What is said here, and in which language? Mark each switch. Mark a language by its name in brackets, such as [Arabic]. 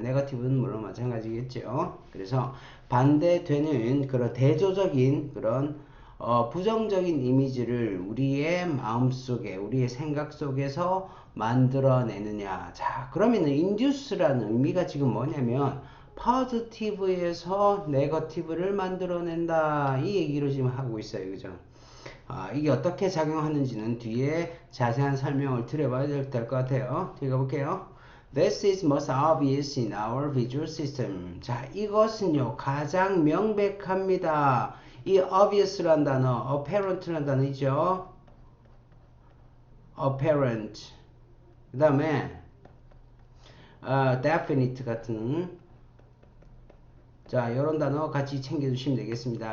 [Korean] 네거티브는 물론 마찬가지겠죠. 그래서 반대되는 그런 대조적인 그런 부정적인 이미지를 우리의 마음속에 우리의 생각 속에서 만들어내느냐. 자, 그러면은 induce라는 의미가 지금 뭐냐면 positive에서 negative를 만들어낸다. 이 얘기를 지금 하고 있어요. 그죠? 이게 어떻게 작용하는지는 뒤에 자세한 설명을 드려봐야 될 것 같아요. 뒤에 가볼게요. [English] This is most obvious in our visual system. [Korean] 자, 이것은요, 가장 명백합니다. 이 obvious란 단어, apparent란 단어이죠. [English] apparent. [Korean] 그 다음에 definite 같은 자, 요런 단어 같이 챙겨주시면 되겠습니다.